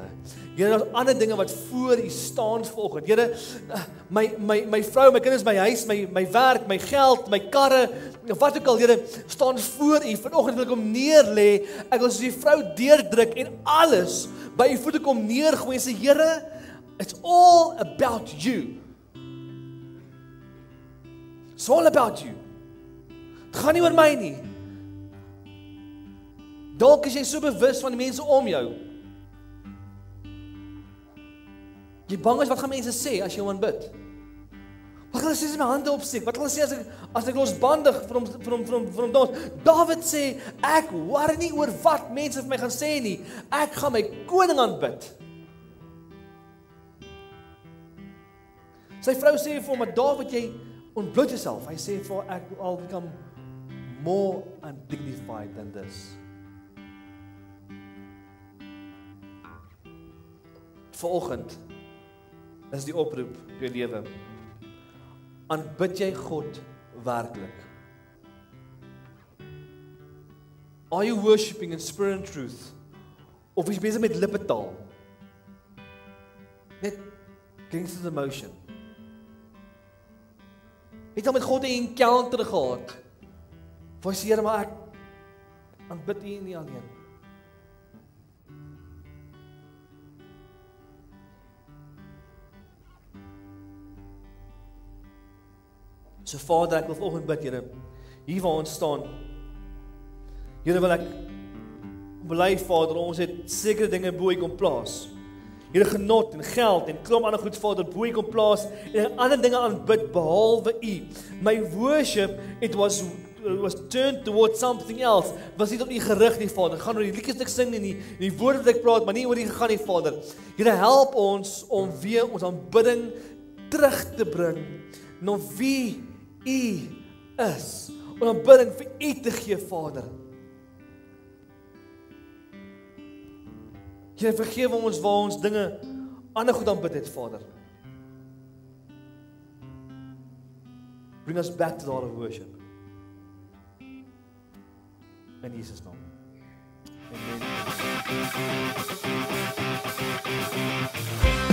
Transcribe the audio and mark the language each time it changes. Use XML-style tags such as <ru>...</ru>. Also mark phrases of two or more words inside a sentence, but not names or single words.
<af>Here, daar's ander dinge wat voor U staan vanoggend. Here, my vrou, my kinders, my huis, my werk, my geld, my karre, wat ook al, Here, staan voor U. Vanoggend wil ek hom neerlê. Ek wil soos die vrou deurdruk en alles by U voete kom neergooi en sê, Here,</af> <en>it's all about You. It's all about You.</en> <af>Het gaan nie oor my nie. Dalk is jy so bewus van die mense om jou. Jy bang is wat gaan mense sê as jy hom aanbid. Wat gaan hulle sê as my hande opsteek? Wat gaan hulle sê as ek losbandig vir hom dans? Dawid sê, ek worry nie oor wat mense vir my gaan sê nie. Ek gaan my koning aanbid. Sy vrou sê vir hom, maar Dawid, jy ontbloot jouself. Hy sê vir haar,</af> <en>ek will become more undignified than this.</en> <af>Vanoggend is die oproep vir jou lewe. Aanbid jy God werklik?</af> <en>Are you worshiping in spirit and truth?</en> <af>Of is jy besig met lippetaal?</af> <en>Net against the motion.</en> <af>Het jy met God 'n encounter gehad? Waar sê Here, maar ek aanbid U nie alleen. So Vader, ek wil vanoggend bid, Here, hier waar ons staan. Here, wil ek bely, Vader, ons het sekere dinge bo U kom plaas. Here, genot en geld en klomp ander goed, Vader, bo U kom plaas en ander dinge aanbid behalwe U.</af> <en>My worship, it was turned towards something else.</en> <af>Was nie op U gerig nie, Vader. Gaan oor die liedjies wat ek sing en die woorde wat ek praat, maar nie oor U gegaan nie, Vader. Here, help ons om weer ons aanbidding terug te bring na wie U is, om aanbidding vir U te gee, Vader. Here, vergewe ons waar ons dinge ander goed aanbid het, Vader.</af> <en>Bring us back to the heart of worship.</en> <af>In Jesus' naam. Amen.</af>